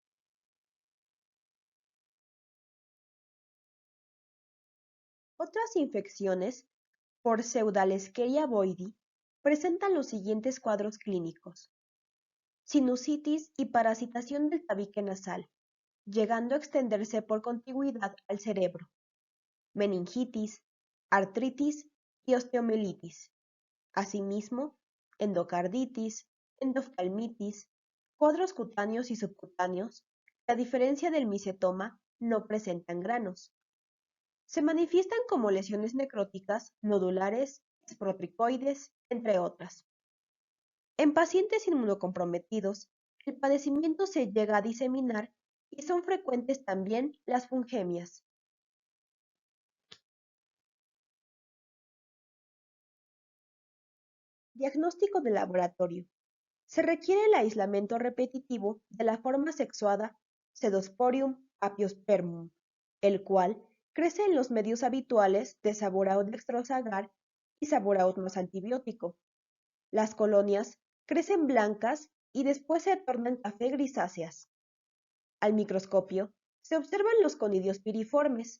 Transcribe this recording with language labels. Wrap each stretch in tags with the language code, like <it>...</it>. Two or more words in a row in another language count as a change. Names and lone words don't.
<es>Otras infecciones por Pseudalescherichia bovidii presentan los siguientes cuadros clínicos: sinusitis y parasitación del tabique nasal, llegando a extenderse por contigüidad al cerebro, meningitis, artritis y osteomielitis. Asimismo, endocarditis, endoftalmitis, cuadros cutáneos y subcutáneos, que a diferencia del micetoma, no presentan granos. Se manifiestan como lesiones necróticas, nodulares, esprotricoides, entre otras. En pacientes inmunocomprometidos, el padecimiento se llega a diseminar y son frecuentes también las fungemias. Diagnóstico de laboratorio. Se requiere el aislamiento repetitivo de la forma sexuada Pseudosporium apiospermum, el cual crece en los medios habituales de Sabouraud dextrosagar y Sabouraud más antibiótico. Las colonias crecen blancas y después se tornan café grisáceas. Al microscopio se observan los conidios piriformes.</es>